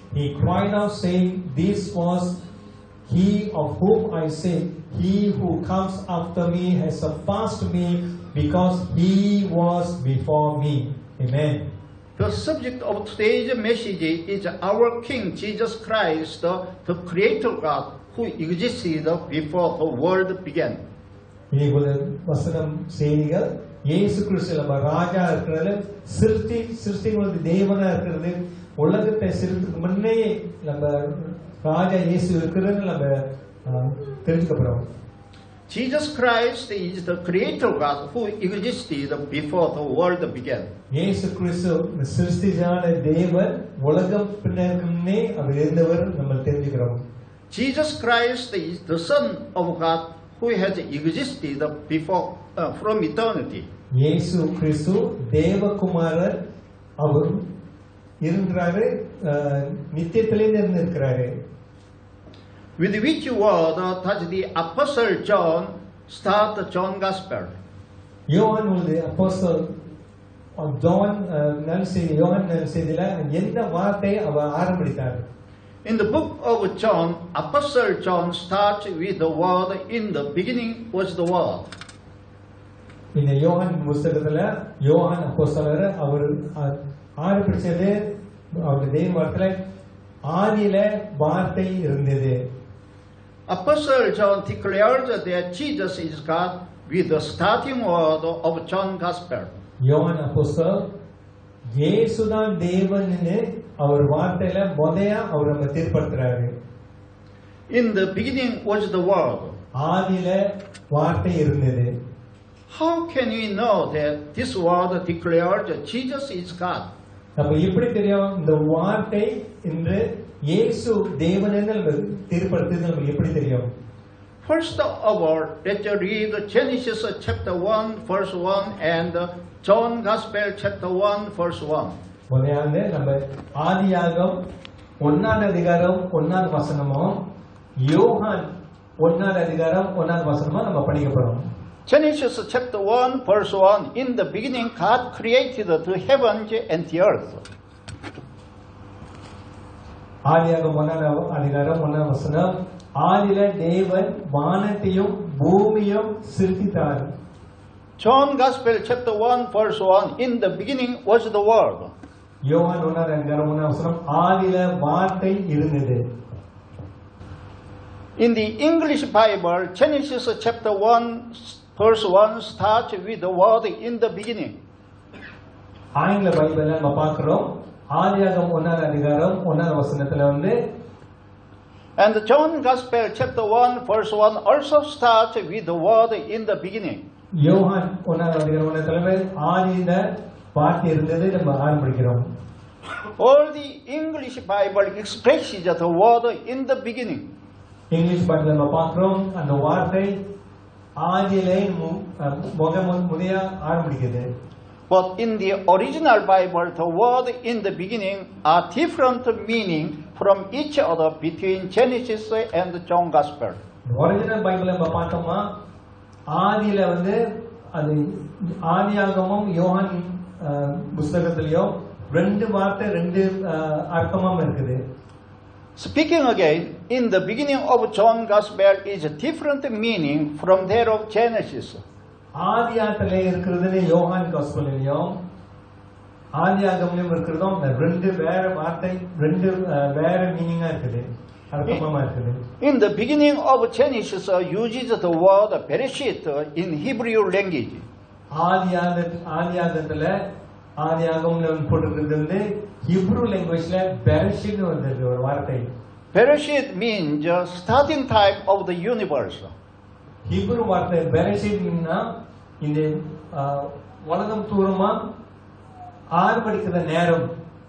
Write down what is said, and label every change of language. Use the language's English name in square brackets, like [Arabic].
[English] He cried out saying, This was He of whom I said, He who comes after me has surpassed me, because He was before me. Amen. The subject of today's message is our King Jesus Christ, the Creator God, who existed before the world began. [Tamil] இன்னைக்கு வசனம் செய்திகள் இயேசு கிறிஸ்து நம்ம ராஜா இருக்கிறது, சிருஷ்டிகளுக்கு தேவனா இருக்கிறது, உலகத்தை சிருஷ்டிக்கு முன்னே நம்ம ராஜா இயேசு இருக்கிறது நம்ம தெரிஞ்சுக்கப்படுறோம். [English] Jesus Christ is the Creator God who existed before the world began. [Tamil] இயேசு கிறிஸ்து சிருஷ்டியான தேவன், உலகம் பின்னருக்கு முன்னே அவர் இருந்தவர் நம்ம தெரிஞ்சுக்கிறோம். [English] Jesus Christ is the Son of God who has existed before from eternity. [Tamil] இயேசு கிறிஸ்து தேவகுமாரர், அவர் இருக்கிறாரு, நித்தியத்திலிருந்து இருந்திருக்கிறாரு. [English] With which word does the Apostle John start John Gospel? [Tamil] யோவான் அப்போஸ்தலர் ஜான் நல்செய்தியில எந்த வார்த்தை அவர் ஆரம்பித்தார்? [English] In the book of John, Apostle John starts with the word, in the beginning was the word. [Tamil] இந்த யோவான் புத்தகத்துல யோவான் அப்போஸ்தலர் அவர் ஆரம்பிச்சது அவருடைய தேவ வார்த்தையில ஆதியில வார்த்தை இருந்தது. [English] Apostle John declares that Jesus is God with the starting word of John Gospel. [Tamil] யோவான் அப்போஸ்தலர் இயேசுதான் தேவன்னு அவர் வார்த்தையில முதலையா அவர் நம்ம தீர்ப்படுத்துறாரு. [English] In the beginning was the word. [Tamil] ஆதியில வார்த்தை இருந்தது. [English] How can we know that this word declares that Jesus is God? [Tamil] அப்ப எப்படி தெரியும் இந்த வார்த்தை என்று இயேசு தேவன் என்று தீர்ப்படுத்துறது நமக்கு எப்படி தெரியும்? [English] First of all, let's read Genesis chapter 1 verse 1 and John Gospel chapter 1 verse 1. [Tamil] முதல்ல நம்ம ஆதியாகமம் 1ஆம் அதிகாரம் 1ஆம் வசனமும் யோவான் 1ஆம் அதிகாரம் 1ஆம் வசனமும் நம்ம படிக்க போறோம். [English] Genesis chapter 1 verse 1, in the beginning God created the heavens and the earth. [Tamil] ஆதியாகமம் 1ஆம் அதிகாரம் 1ஆம் வசனம், ஆதியில தேவன் வானத்தையும் பூமியையும் சிருஷ்டித்தார். [English] John Gospel chapter 1 verse 1, in the beginning was the word. [Tamil] யோவான் 1ஆம் அதிகாரம் 1ஆம் வசனம், ஆதியில வார்த்தை இருந்தது. [English] In the English Bible, Genesis chapter 1 verse 1 starts with the word, in the beginning. [Tamil] ஆங்கில பைபிள்ல நம்ம பார்க்கிறோம் ஆதியாகமம் 1ஆம் அதிகாரம் 1ஆம் வசனத்துல [English] And John Gospel chapter 1 verse 1 also starts with the word, in the beginning. [Tamil] யோவான் 1ஆம் அதிகாரம் 1ஆம் வசனத்துல ஆதியில வார்த்தை இருந்தது நம்ம ஆரம்பிக்கிறோம். [English] All the English Bible expresses the word in the beginning. [Tamil] English பைபிள்ல நம்ம பார்க்கிறோம் அந்த வார்த்தை ஆதியிலே முதல்ல ஆரம்பிக்குது. [English] But in the original Bible, the word in the beginning are different meaning from each other between Genesis and John Gospel. [Tamil] Original பைபிள்ல நம்ம பார்த்தோம்னா ஆதியில அது ஆதியாகமம் யோவான் புத்தகத்திலயும் ரெண்டு வார்த்தை ரெண்டு அர்த்தமும் இருக்குது. [English] Speaking again, in the beginning of John Gospel is a different meaning from that of Genesis. [Tamil] ஆதியாகத்திலே இருக்கிறதுல யோவான் காஸ்பெல்லையும் ஆதியாகமத்திலும் இருக்கிறதும் ரெண்டு வேற வார்த்தை ரெண்டு வேற மீனிங்கா இருக்குது, அர்த்தமா இருக்குது. [English] In the beginning of Genesis uses the word Bereshit in Hebrew language. [Tamil] ஆதியாகத்துல ஆதியாகமம் போட்டிருக்கிறது ஹீப்ரு லாங்குவேஜ்ல பெரஷித் வந்திருக்கு ஒரு வார்த்தை. [English] Bereshit means starting time of the universe. [Tamil] Hebrew வார்த்தை பெரஷித்னா இந்த உலகம் தூரமா ஆரம்பிக்கிற நேரம்.